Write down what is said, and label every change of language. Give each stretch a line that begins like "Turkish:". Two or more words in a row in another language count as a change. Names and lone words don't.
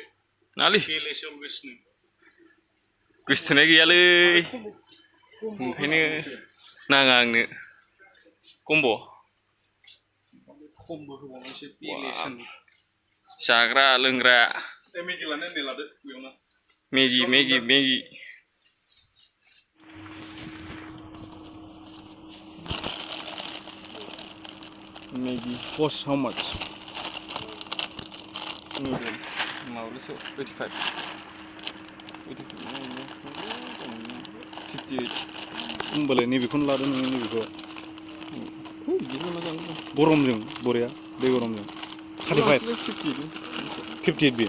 Bodo: नालै गोसोथोनाय गैयालै ओंखायनो नाङा आंनो कम्ब' जाग्रा लोंग्रा मेगि
English: cost how much
Bodo: माबाल'सो 85 58 होमबालाय नैबेखौनो लादो नोङो नैबेखौ बिदिनो मोजां गरमजों बरिया दै गरमजों 35 58 बे